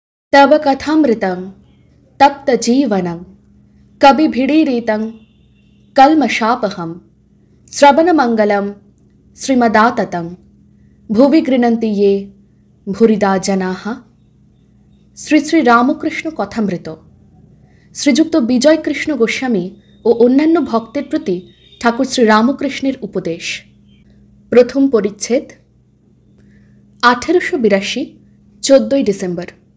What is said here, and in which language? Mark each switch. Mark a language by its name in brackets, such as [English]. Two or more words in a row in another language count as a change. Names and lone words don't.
[Sanskrit] तव कथामृतं तप्तजीवनं कविभिडीरितं कल्मषापहं श्रवणमङ्गलं श्रीमदाततं भुवि गृह्णन्ति ये भूरिदा जनाः। [Bangla] শ্রী শ্রী রামকৃষ্ণ কথামৃত শ্রীযুক্ত বিজয় কৃষ্ণ গোস্বামী ও অন্যান্য ভক্তের প্রতি ঠাকুর শ্রী রামকৃষ্ণের উপদেশ। প্রথম পরিচ্ছেদ। 1882 14 ডিসেম্বর।